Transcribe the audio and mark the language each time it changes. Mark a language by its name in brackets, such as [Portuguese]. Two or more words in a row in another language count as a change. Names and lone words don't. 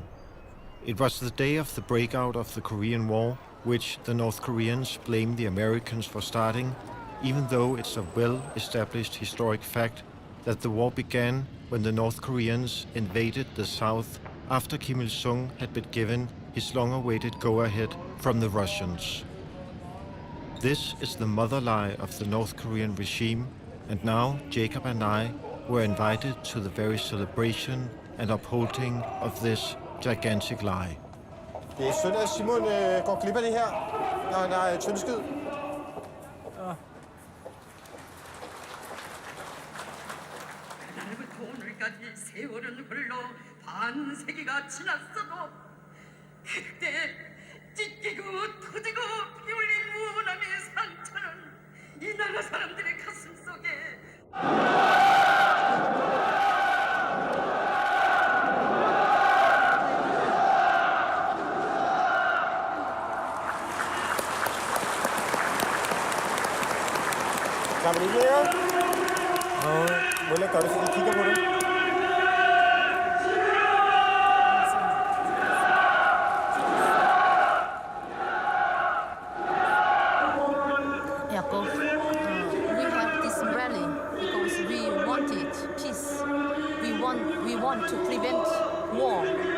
[English] It was the day of the breakout of the Korean War, which the North Koreans blame the Americans for starting, even though it's a well-established historic fact that the war began when the North Koreans invaded the South after Kim Il-sung had been given his long-awaited go-ahead from the Russians. This is the mother lie of the North Korean regime, and now Jacob and I were invited to the very celebration and upholding of this gigantic lie. [Danish] Det er synd, at Simon går glip af det her, når han er tyndskid. [Korean] 오늘까지 세월은 흘러 반세기가 지났어도 그때 찢기고 터지고 피울린 무난의 상처는 이 나라 사람들의 가슴 속에 [Danish] Kan man ikke mere? Må jeg gøre det, så vi kigger på det? [English] Jacob, we have this rally because we wanted peace. We want to prevent war.